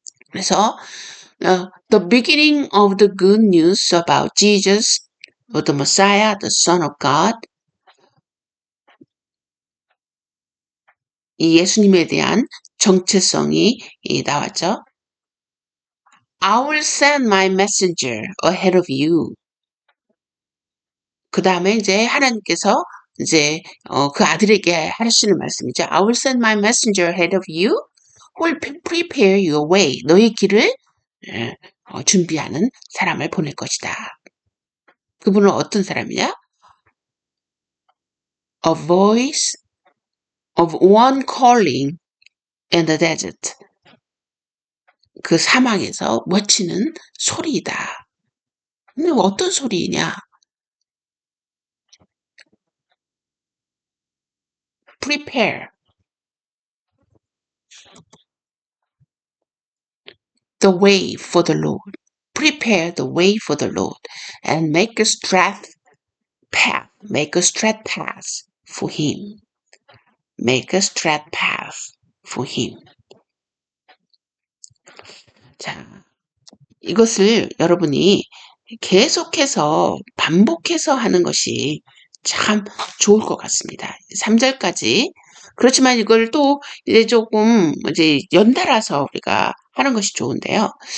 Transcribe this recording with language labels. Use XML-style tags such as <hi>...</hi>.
<ko>그래서</ko> <en>the beginning of the good news about Jesus, the Messiah, the Son of God.</en> <ko>이 예수님에 대한 정체성이 나왔죠.</ko> <en>I will send my messenger ahead of you.</en> <ko>그 다음에 이제 하나님께서 이제 그 아들에게 하시는 말씀이죠.</ko> <en>I will send my messenger ahead of you who will prepare your way.</en> <ko>너의 길을 준비하는 사람을 보낼 것이다. 그분은 어떤 사람이냐?</ko> <en>A voice of one calling in the desert.</en> <ko>그 사막에서 외치는 소리이다. 근데 어떤 소리이냐?</ko> <en>prepare. the way for the Lord. Prepare the way for the Lord and make a straight path. Make a straight path for him. Make a straight path for him.</en> <ko>자, 이것을 여러분이 계속해서 반복해서 하는 것이 참 좋을 것 같습니다. 3절까지. 그렇지만 이걸 또 이제 조금 이제 연달아서 우리가 하는 것이 좋은데요.</ko>